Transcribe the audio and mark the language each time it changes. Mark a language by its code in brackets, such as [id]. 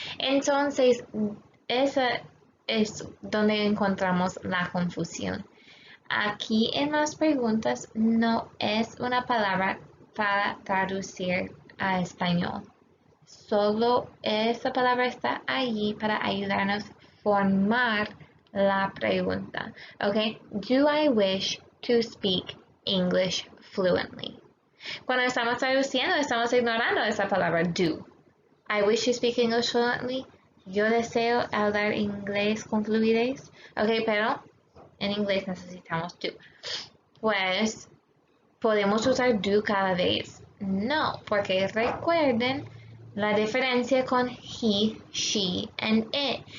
[es] Entonces, esa es donde encontramos la confusión. Aquí en las preguntas no es una palabra para traducir a español. Solo esa palabra está allí para ayudarnos a formar la pregunta. Okay? [en] Do I wish to speak English fluently? [es] Cuando estamos traduciendo, estamos ignorando esa palabra do. [en] I wish to speak English fluently. [es] Yo deseo hablar inglés con fluidez. Okay, pero en inglés necesitamos do. Pues, ¿podemos usar do cada vez? No, porque recuerden la diferencia con he, she, and it.